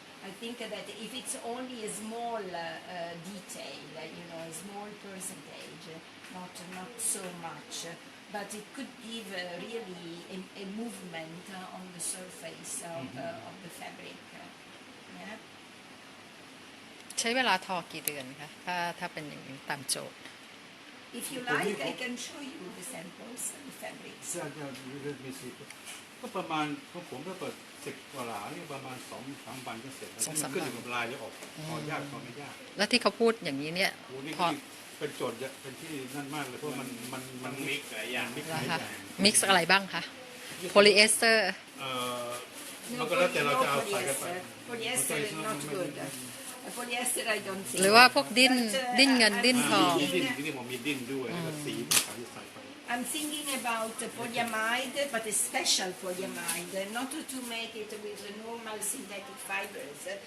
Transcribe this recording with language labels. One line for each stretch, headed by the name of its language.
English: I think that if it's only a small detail, a small percentage, not so much, but it could give really a movement on the surface of the fabric. Yeah.
Thai: ใช้เวลาทอกี่เดือนคะถ้าเป็นอย่างนี้ตามโจทย์
English: If you like, I can show you the samples and the fabrics. Let me see.
Thai: ก็ประมาณของผมถ้าเปิด10 กว่าหลาเนี่ยประมาณ 2-3 วันก็เสร็จแล้วมันขึ้นอยู่กับลายจะออกพอยากพอไม่ยาก แล้วที่เขาพูดอย่างนี้เนี่ย โอ้นี่ พอ เป็นโจทย์เป็นที่นั่นมากเลยเพราะมันมิกซ์หลายอย่างมิกซ์หลายอ นะคะ ย่าง มิกซ์อะไรบ้างคะโพลีเอสเตอร์ มันก็แล้วแต่เราจะเอาใส่กันไป
English: Polyester is not good. Polyester I don't think.
Thai: หรือว่าพวกดิ้นเงินดิ้นทอง มีดิ้นที่ผมมีดิ้นด้วยแล้วก็สีขาวที่ใส่ไป
English: I'm thinking about polyamide, but a special polyamide, not to make it with the normal synthetic fibers.